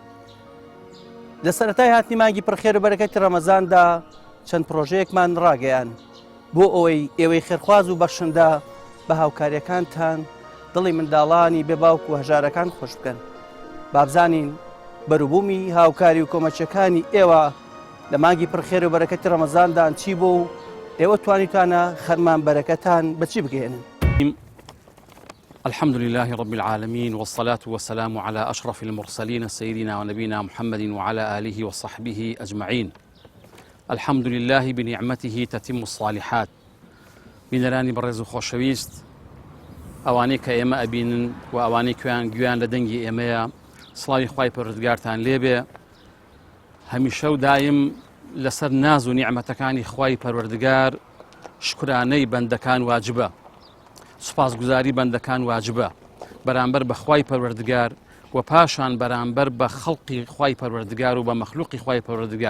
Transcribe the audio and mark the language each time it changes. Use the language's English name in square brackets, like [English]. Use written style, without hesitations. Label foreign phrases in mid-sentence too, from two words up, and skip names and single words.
[Central Kurdish] لە سەرەتای هاتنی مانگی پڕخێر و بەرەکەتی ڕەمەزاندا چەند پرۆژەیەکمان ڕاگەیان بۆ ئەوەی ئێوەی خێرخواز و بەخشندە بە هاوکاریەکانتان دڵی منداڵانی بێباوک و هەژارەکان خۆش بکەن. بابزانین بەروبوومی هاوکاری و کۆمەچەکانی ئێوە لە مانگی پڕخێر و بەرەکەتی ڕەمەزاندان چی بوو و ئێوە توانیتانە خەرمان بەرەکەتان بەچی بگەێنن. [Arabic] الحمد لله رب العالمين والصلاة والسلام على أشرف المرسلين سيدنا ونبينا محمد وعلى آله وصحبه أجمعين. الحمد لله بنعمته تتم الصالحات. [Central Kurdish] بینەرانی بەڕێز و خۆشەویست، ئەوانەی کە ئێمە ئەبینن و ئەوانەی گویان لە دەنگی ئێمەیە، سڵاوی خوای پەروەردگارتان لێبێ. هەمیشە و دایم لەسەر ناز و نیعمەتەکانی خوای پەروەردگار شکرانەی بەندەکان واجبە، سوپاسگوزاری بەندەکان واجبە بەرامبەر بە خوای پەروەردگار و پاشان بەرامبەر بە خەڵقی خوای پەروەردگار و بە مەخلوقی خوای پەروەردگار.